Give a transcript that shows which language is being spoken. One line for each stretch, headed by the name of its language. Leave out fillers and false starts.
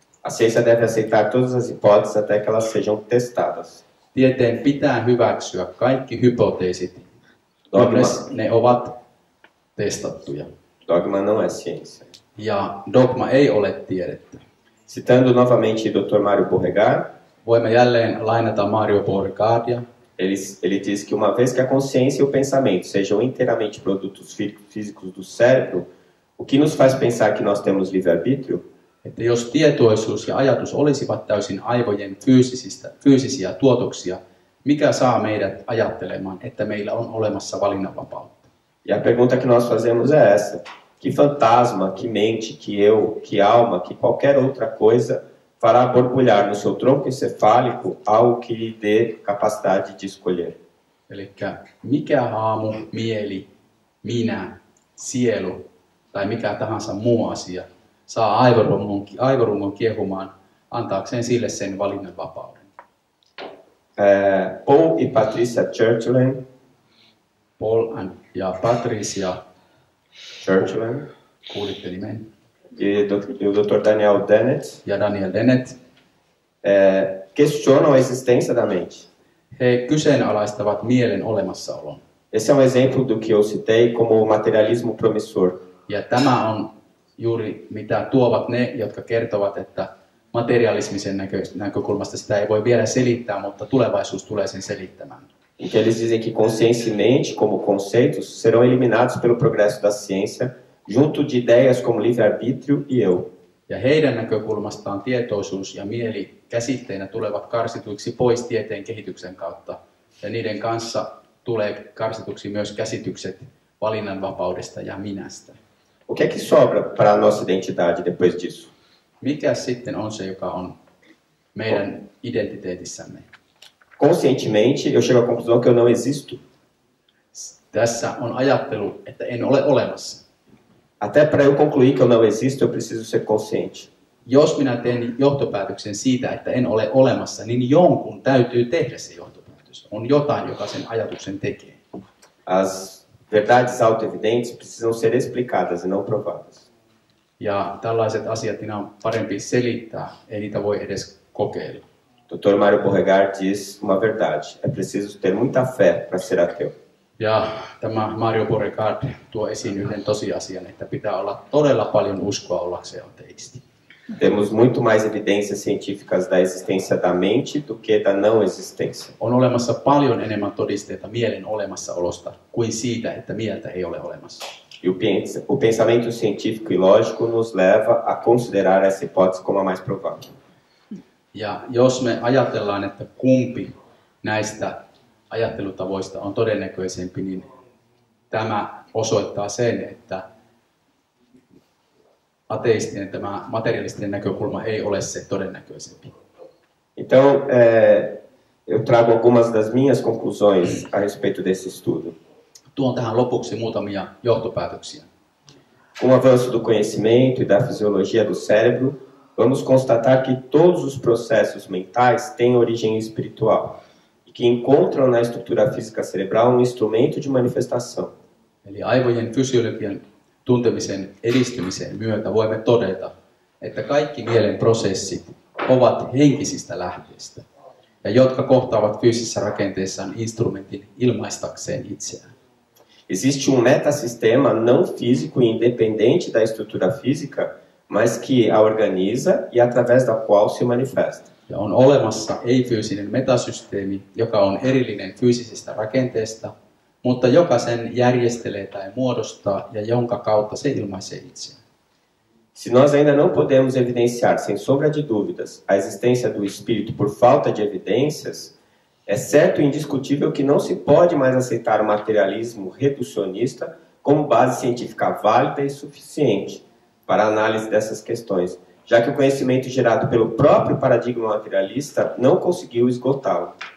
Portuguese: A ciência deve aceitar todas as hipóteses até que elas sejam testadas.
Finnish: Tieteen pitää hyväksyä kaikki hypoteesit, kunnes ne ovat testattuja.
Portuguese: Dogma não é ciência.
Finnish: Ja dogma ei ole tiedettä.
Portuguese: Citando novamente Dr. Mário Borregar,
Finnish: Voimme jälleen lainata Mario Borgardia.
Portuguese: ele diz que uma vez que a consciência e o pensamento sejam inteiramente produtos físicos do cérebro, o que nos faz pensar que nós temos livre-arbítrio?
Finnish: Että jos tietoisuus ja ajatus olisivat täysin aivojen fyysisiä tuotoksia, mikä saa meidät ajattelemaan, että meillä on olemassa valinnanvapautta?
Portuguese: E a pergunta que nós fazemos é essa: que fantasma, que mente, que eu, que alma, que qualquer outra coisa fará borbulhar no seu tronco encefálico algo que lhe dê capacidade de escolher?
Finnish: Eli mikä haamu, mieli, minä, sielu tai mikä tahansa muu asia saa aivorungon kiehumaan antaakseen sille sen valinnanvapauden.
Portuguese: Paul e Patricia Churchland,
Finnish: ja Patricia, kuulitte nimen,
Portuguese: e o Dr. Daniel Dennett
Finnish: ja Daniel Dennett
Portuguese: questionam a existência da mente.
Finnish: He kyseenalaistavat mielen olemassaolon.
Portuguese: Esse é um exemplo do que eu citei como o materialismo promissor.
Finnish: Ja tämä on juuri mitä tuovat ne, jotka kertovat, että materialismisen näkökulmasta sitä ei voi vielä selittää, mutta tulevaisuus tulee sen selittämään.
Portuguese: Em que eles dizem que consciência e mente, como conceitos, serão eliminados pelo progresso da ciência, junto de ideias como livre-arbítrio e eu.
Finnish: Ja heidän näkökulmastaan tietoisuus ja mieli käsitteinä tulevat karsituiksi pois tieteen kehityksen kautta. Ja niiden kanssa tulee karsituksi myös käsitykset valinnanvapaudesta ja minästä.
Portuguese: O que é que sobra para a nossa identidade depois disso?
Finnish: Mikä sitten on se, joka on meidän identiteetissämme?
Portuguese: Conscientemente, eu chego à conclusão que eu não existo.
Finnish: Tässä on ajattelu, että en ole olemassa.
Portuguese: Até para eu concluir que eu não existo, eu preciso ser consciente.
Finnish: Jos minä teen johtopäätöksen siitä, että en ole olemassa, niin jonkun täytyy tehdä se johtopäätös. On jotain, joka sen ajatuksen tekee.
Portuguese: As verdades auto-evidentes precisam ser explicadas e não provadas.
Finnish: Ja tällaiset asiat niin on parempi selittää, ei niitä voi edes kokeilla.
Portuguese: Dr. Mário Borregaard diz uma verdade: é preciso ter muita fé para ser ateu.
Finnish: Ja tämä Mario Borregaard tuo esiin yhden tosiasian, että pitää olla todella paljon uskoa ollakseen ateisti.
Portuguese: Temos muito mais evidências científicas da existência da mente do que da não existência.
Finnish: On olemassa paljon enemmän todisteita mielen olemassaolosta kuin siitä, että mieltä ei ole olemassa.
Portuguese: E o pensamento científico e lógico nos leva a considerar essa hipótese como a mais provável.
Finnish: Ja jos me ajatellaan, että kumpi näistä ajattelutavoista on todennäköisempi, niin tämä osoittaa sen, että ateistinen, tämä materialistinen näkökulma ei ole se todennäköisempi.
Portuguese: Então, eu trago algumas das minhas conclusões a respeito desse estudo.
Finnish: Tuon tähän lopuksi muutamia johtopäätöksiä.
Portuguese: Com o avanço do conhecimento e da fisiologia do cérebro, vamos constatar que todos os processos mentais têm origem espiritual e que encontram na estrutura física cerebral um instrumento de manifestação.
Finnish: Eli aivojen fysiologian tuntemisen edistymisen myötä voimme todeta, että kaikki mielen prosessit ovat henkisistä lähteistä, ja jotka kohtaavat fyysisessä rakenteessaan instrumentin ilmaistakseen itseään.
Portuguese: Existe um metasistema não físico e independente da estrutura física, mas que a organiza e através da qual se manifesta.
Finnish: Ja on olemassa ei-fyysinen metasysteemi, joka on erillinen fyysisistä rakenteesta, mutta joka sen järjestelee tai muodostaa ja jonka kautta se ilmaisee itseään.
Portuguese: Se nós ainda não podemos evidenciar, sem sombra de dúvidas, a existência do espírito por falta de evidências, é certo e indiscutível que não se pode mais aceitar o materialismo reducionista como base científica válida e suficiente para a análise dessas questões, já que o conhecimento gerado pelo próprio paradigma materialista não conseguiu esgotá-lo.